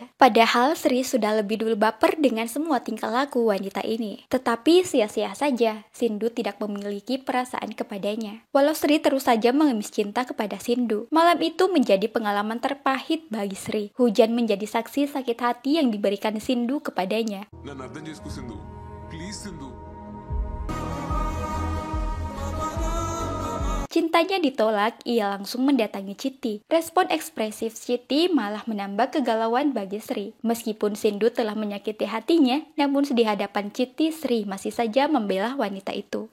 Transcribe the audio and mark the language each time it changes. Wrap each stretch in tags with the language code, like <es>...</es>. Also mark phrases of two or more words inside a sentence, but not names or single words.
<id>Padahal Sri sudah lebih dulu baper dengan semua tingkah laku wanita ini. Tetapi sia-sia saja, Sindu tidak memiliki perasaan kepadanya. Walau Sri terus saja mengemis cinta kepada Sindu. Malam itu menjadi pengalaman terpahit bagi Sri. Hujan menjadi saksi sakit hati yang diberikan Sindu kepadanya.</id> <te>నన్ను అర్థం చేసుకో సింధు ప్లీజ్ సింధు</te> <id>Cintanya ditolak, ia langsung mendatangi Chiti. Respon ekspresif Chiti malah menambah kegalauan bagi Sri. Meskipun Sindu telah menyakiti hatinya, namun di hadapan Chiti, Sri masih saja membela wanita itu.</id>